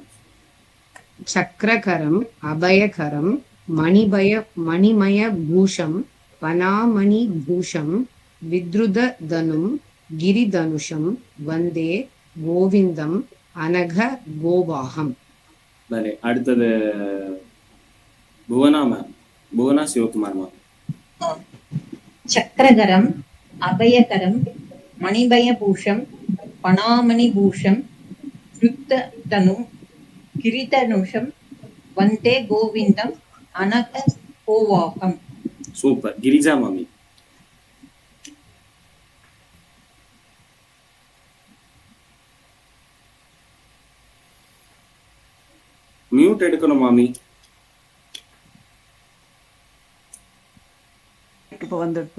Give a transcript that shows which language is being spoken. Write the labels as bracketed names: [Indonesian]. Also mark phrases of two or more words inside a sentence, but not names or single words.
[Sanskrit] चक्रकरम् अभयकरम् मणिमय भूषम् पनामणि भूषम् वित्रुत तनुम् गिरितनुषम् वन्दे गोविन्दम् अनक गोवाकम्. [Tamil] பலே, அடுத்தது புவனா மேம். புவனா சிவகுமார் மேம். [Sanskrit] चक्रकरम् अभयकरम् मणिभय भूषम् फणामणि भूषम् विद्रुतधनुं गिरिधनुषं वन्दे गोविन्दम् अनघगोवाहम्. [Tamil] சூப்பர். கிரிஜா மாமி. மியூட் எடுக்கணும் மாமி. இப்போ வந்துருக்கு.